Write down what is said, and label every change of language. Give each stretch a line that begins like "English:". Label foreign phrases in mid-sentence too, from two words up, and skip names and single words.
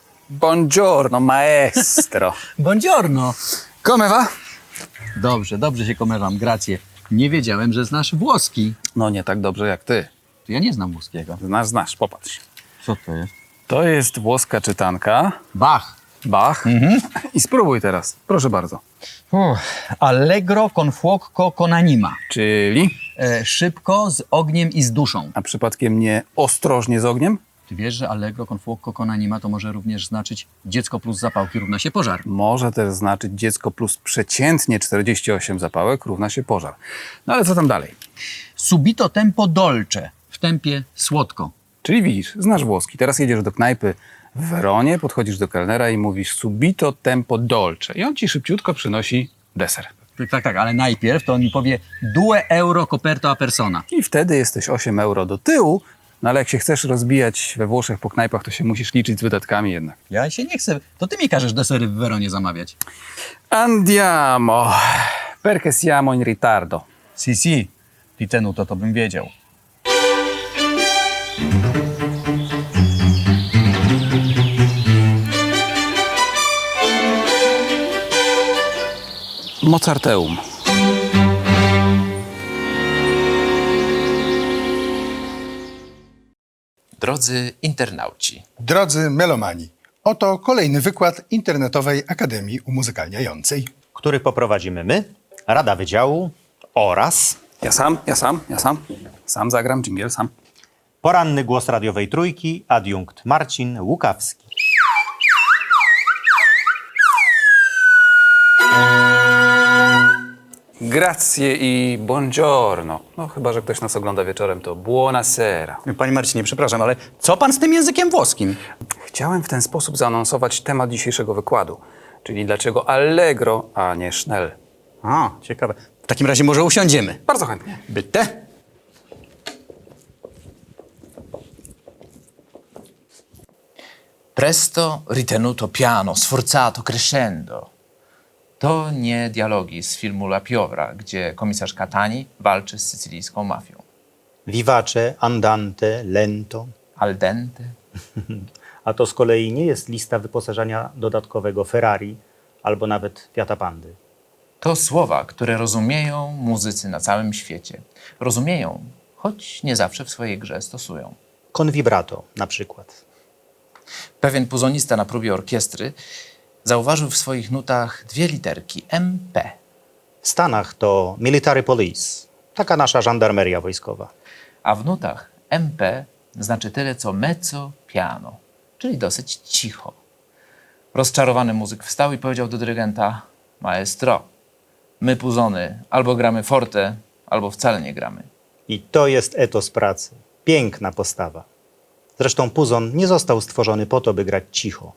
Italian: Buongiorno, maestro. Buongiorno. Come va?
Polish: Dobrze się komerzam, grazie. Nie wiedziałem, że znasz włoski. No nie tak dobrze jak ty. Ja nie znam włoskiego. Znasz, popatrz. Co to jest? To jest włoska czytanka. Bach. Bach. I spróbuj teraz. Proszę bardzo.
Italian: Allegro con fuoco con anima.
Polish: Czyli? Szybko, z ogniem i z duszą. A przypadkiem nie ostrożnie z ogniem? Ty wiesz, że
Italian: allegro con fuoco con anima
Polish: to może również znaczyć dziecko plus zapałki równa się pożar. Może też znaczyć dziecko plus przeciętnie 48 zapałek równa się pożar. No ale co tam dalej?
Italian: Subito tempo dolce.
Polish: W tempie słodko. Czyli widzisz, znasz włoski. Teraz jedziesz do knajpy w Weronie, podchodzisz do kelnera i mówisz
Italian: subito tempo dolce.
Polish: I on ci szybciutko przynosi deser. Tak, ale najpierw to on mi powie 2 euro
Italian: coperto a persona.
Polish: I wtedy jesteś 8 euro do tyłu, no ale jak się chcesz rozbijać we Włoszech po knajpach, to się musisz liczyć z wydatkami jednak. Ja się nie chcę. To ty mi każesz desery w Weronie zamawiać.
Italian: Andiamo, perché siamo in ritardo.
Polish: Si, Ritenuto to bym wiedział. Mozarteum. Drodzy internauci, Drodzy melomani, oto kolejny wykład Internetowej Akademii Umuzykalniającej. który poprowadzimy my, Rada Wydziału oraz Ja sam. Sam zagram dżingiel, sam. poranny głos radiowej trójki, adiunkt Marcin Łukawski.
Italian: Grazie i buongiorno.
Polish: No chyba, że ktoś nas ogląda wieczorem, to buonasera. Panie Marcinie, przepraszam, ale co pan z tym językiem włoskim? Chciałem w ten sposób zaanonsować temat dzisiejszego wykładu, czyli dlaczego allegro, a nie schnell. A, ciekawe. W takim razie może usiądziemy. Bardzo chętnie. Bitte.
Italian: presto ritenuto piano, sforzato, crescendo.
Polish: To nie dialogi z filmu La Piovra, gdzie komisarz Catani walczy z sycylijską mafią.
Italian: Vivace, andante, lento. Al dente.
Polish: A to z kolei nie jest lista wyposażenia dodatkowego Ferrari albo nawet Fiata Pandy. To słowa, które rozumieją muzycy na całym świecie. Rozumieją, choć nie zawsze w swojej grze stosują.
Italian: Con vibrato
Polish: na przykład. Pewien puzonista na próbie orkiestry zauważył w swoich nutach 2 literki MP. W Stanach to
English: Military Police,
Polish: taka nasza żandarmeria wojskowa. A w nutach MP znaczy tyle co
Italian: mezzo piano,
Polish: czyli dosyć cicho. Rozczarowany muzyk wstał i powiedział do dyrygenta: maestro, my puzony albo gramy forte, albo wcale nie gramy. I to jest etos pracy. Piękna postawa. Zresztą puzon nie został stworzony po to, by grać cicho.